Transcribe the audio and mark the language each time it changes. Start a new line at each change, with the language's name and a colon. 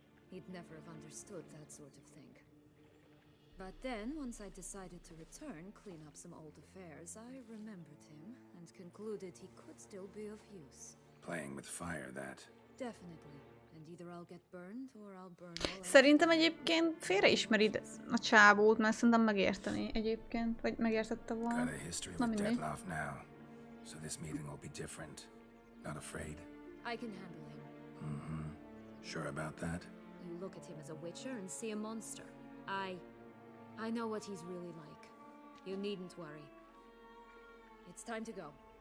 English: He'd never have understood that sort of thing. But then, once I decided to return, clean up some old affairs, I remembered him and concluded he could still be of use. Playing with fire, that. Definitely. And either I'll get burned or I'll burn all.
Hungarian: Szerintem egyébként félreismerid a csávót, mert szerintem megérteni egyébként, vagy megértette volna.
English: Got a history with Detlef now, so this meeting will be different. Not afraid? I can handle him. Sure about that? You look at him as a witcher and see a monster. I know what he's really like. You needn't worry. It's time to go.